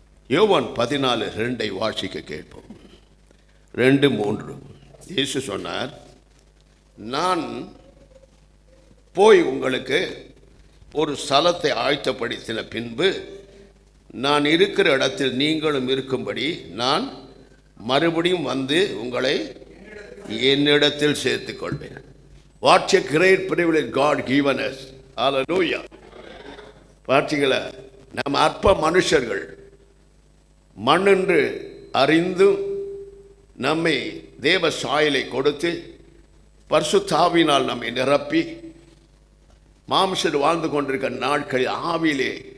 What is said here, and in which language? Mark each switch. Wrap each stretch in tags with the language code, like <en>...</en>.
<ta>யோவான் 14:2 வாசிக்க கேட்போம். 2:3 இயேசு சொன்னார், நான் போய் உங்களுக்கு ஒரு ஸ்தலத்தை ஆயத்தப்படுத்தின பின்பு நான் இருக்கிற இடத்தில் நீங்களும் இருக்கும்படி நான் மறுபடியும் வந்து உங்களை என்னிடத்தில் சேர்த்துக் கொள்வேன்.</ta> <en>What a great privilege God given us. Hallelujah.</en> <ta>பார்த்தீங்களா, நம்ம அற்ப மனுஷர்கள் மண்ணென்று அறிந்தும் நம்மை தேவ சாயலை கொடுத்து பரிசுத்தாவினால் நம்மை நிரப்பி மாம்சத்தில் வாழ்ந்து கொண்டிருக்கிற நாட்களில் ஆவியிலே</ta>